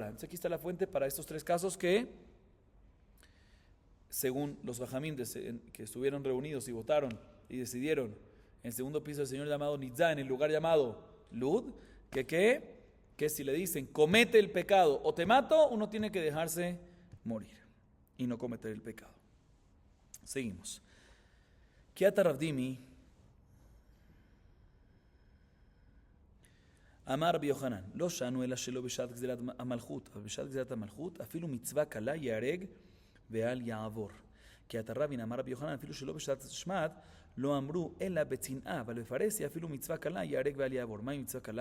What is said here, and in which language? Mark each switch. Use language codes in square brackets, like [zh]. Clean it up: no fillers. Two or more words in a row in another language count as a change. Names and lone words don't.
[es] Entonces aquí está la fuente para estos tres casos que, según los Jajamim que estuvieron reunidos y votaron y decidieron en el segundo piso del señor llamado Nitzá, en el lugar llamado Lud, que si le dicen comete el pecado o te mato, uno tiene que dejarse morir y no cometer el pecado. Seguimos. [he] כי אתא רב דימי אמר רבי יוחנן לא שנו אלא שלא בשעת גזרת המלכות בשעת גזרת המלכות אפילו מצוה קלה יהרג ואל יעבור. כי אתא רבין אמר רבי יוחנן אפילו שלא בשעת שמד לא אמרו אלא בצנעא אבל בפרהסיה אפילו מצווה קלה ייהרג ואל יעבור. מהי מצווה קלה?